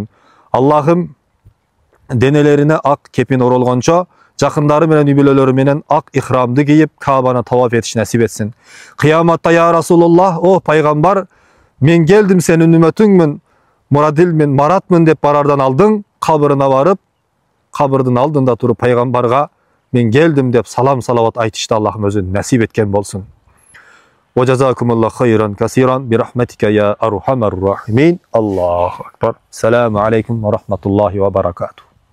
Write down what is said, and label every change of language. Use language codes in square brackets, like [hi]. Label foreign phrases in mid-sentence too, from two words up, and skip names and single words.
[ky] Аллахым денелерине ак кепин оролгончо, жакындары менен, үй бүлөлөрү менен ак ихрамды кийип, Каабаны таваф этиш насип этсин. Кыяматта [ar] يا رسول الله, [ky] о пайгамбар, мен келдим сенин үммөтүңмүн, Мурадил мен Маратмын деп барардан алдың, кабырына барып, кабырдын алдында туруп пайгамбарга мен келдим деп салам салават айтышты Аллахым өзү насип эткен болсун. [ar] وجزاكم الله خيرا كثيرا برحمتك يا أرحم الراحمين. الله أكبر. السلام عليكم ورحمة الله وبركاته.